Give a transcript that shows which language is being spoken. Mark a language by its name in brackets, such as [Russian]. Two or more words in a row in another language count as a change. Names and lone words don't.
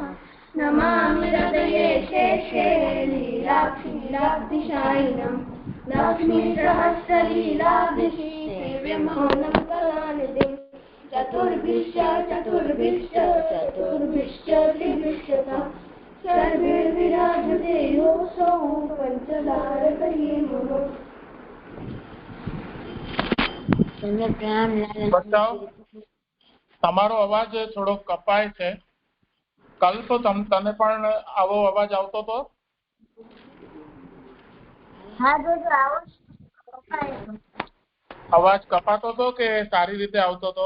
[Sanskrit] नमामि हृदये शेषे लीलाक्षीराब्धिशायिनम् लक्ष्मीसहस्रलीलाब्धिः सेव्यमानं कलानिधिम् चतुर्भिश्च त्रिभिश्च सर्वैर्विराजते योऽसौ पञ्चदारकैर्मुः। [Gujarati] તમારો અવાજ થોડો કપાય છે. કલ્પ તને પણ આવો અવાજ આવતો હતો? અવાજ કપાતો હતો કે સારી રીતે આવતો હતો?